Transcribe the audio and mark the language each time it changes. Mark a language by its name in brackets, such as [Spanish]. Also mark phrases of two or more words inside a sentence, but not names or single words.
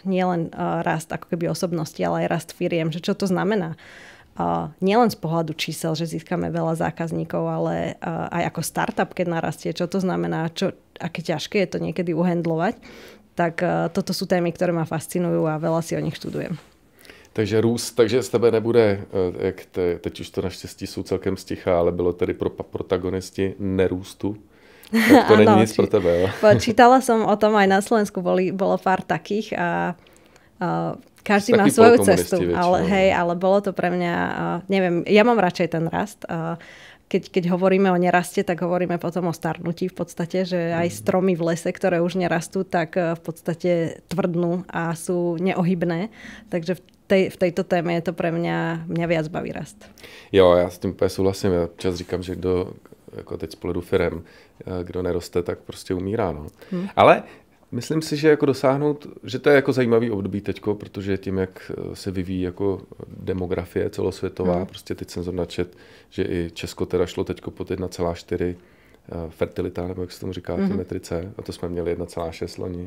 [Slovak] Nie len rast ako keby osobnosti, ale aj rast firiem, že čo to znamená. Nielen z pohľadu čísel, že získame veľa zákazníkov, ale aj ako startup, keď narastie, čo to znamená, aké ťažké je to niekedy uhandlovať. Tak toto sú témy, ktoré ma fascinujú a veľa si o nich študujem. [Czech] Takže růst, takže z tebe nebude, jak teď už to naštěstí jsou celkem sticha, ale bylo tedy pro protagonisti nerůstu. Tak to není nic pro tebe, jo? [Slovak] Čítala som o tom, aj na Slovensku bolo pár takých a každý má svoju cestu. Ale bolo to pre mňa, neviem, ja mám radšej ten rast. Keď hovoríme o neraste, tak hovoríme potom o starnutí v podstate, že aj stromy v lese, ktoré už nerastú, tak v podstate tvrdnú a sú neohybné. Takže v tejto téme je to pre mňa viac baví rast. [Czech] Jo, já s tím úplně souhlasím. Já čas říkám, že kdo, jako teď z pohledu firem, kdo neroste, tak prostě umírá. No. Ale myslím si, že jako dosáhnout, že to je jako zajímavý období teďko, protože tím, jak se vyvíjí jako demografie celosvětová, prostě teď jsem načet, že i Česko teda šlo teďko pod 1,4 fertilita, nebo jak se tomu říká, v té metrice, a to jsme měli 1,6 loni.